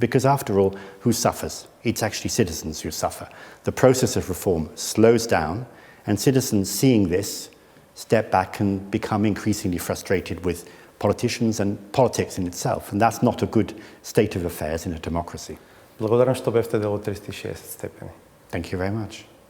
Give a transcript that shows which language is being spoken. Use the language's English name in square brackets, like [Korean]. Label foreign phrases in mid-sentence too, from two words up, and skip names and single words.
[English] Because after all, who suffers? It's actually citizens who suffer. The process of reform slows down, and citizens seeing this step back and become increasingly frustrated with politicians and politics in itself. And that's not a good state of affairs in a democracy. [Macedonian] Благодарам што бевте дел од 360 степени. [English] Thank you very much.